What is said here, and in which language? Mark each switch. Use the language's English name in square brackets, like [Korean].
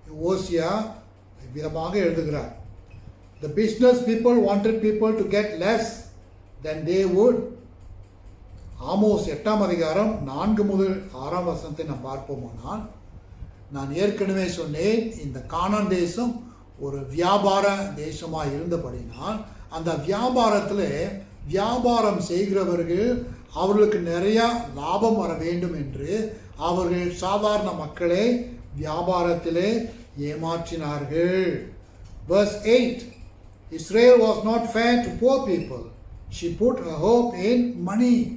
[Tamil] ஓசியா விதமாக எழுதுகிறார், [English] The business people wanted people to get less than they would. [Tamil] Amos 8ஆம் அதிகாரம் 4 முதல் 6ஆம் வசனத்தை நாம் பார்ப்போமானால், நான் ஏற்கனவே சொன்னேன், இந்த கானான் தேசம் ஒரு வியாபார தேசமாக இருந்தபடினால் அந்த வியாபாரத்தில் வியாபாரம் செய்கிறவர்கள் அவர்களுக்கு நிறையா லாபம் வர வேண்டும் என்று அவர்கள் சாதாரண மக்களை வியாபாரத்திலே ஏமாற்றினார்கள். [English] Verse 8, Israel was not fair to poor people. She put her hope in money.